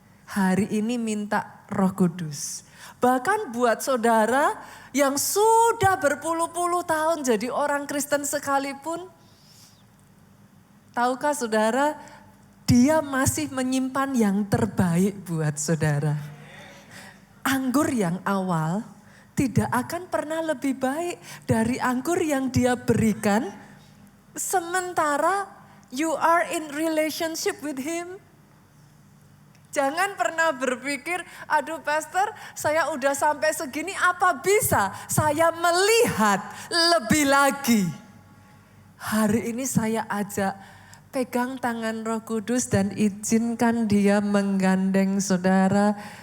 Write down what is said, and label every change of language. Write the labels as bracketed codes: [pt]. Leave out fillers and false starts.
[id] Hari ini minta Roh Kudus. Bahkan buat saudara yang sudah berpuluh-puluh tahun jadi orang Kristen sekalipun, tahukah saudara, dia masih menyimpan yang terbaik buat saudara. Anggur yang awal tidak akan pernah lebih baik dari anggur yang dia berikan. [en] Sementara you are in relationship with him. [id] Jangan pernah berpikir, aduh pastor saya udah sampai segini apa bisa saya melihat lebih lagi. Hari ini saya ajak pegang tangan Roh Kudus dan izinkan dia menggandeng saudara.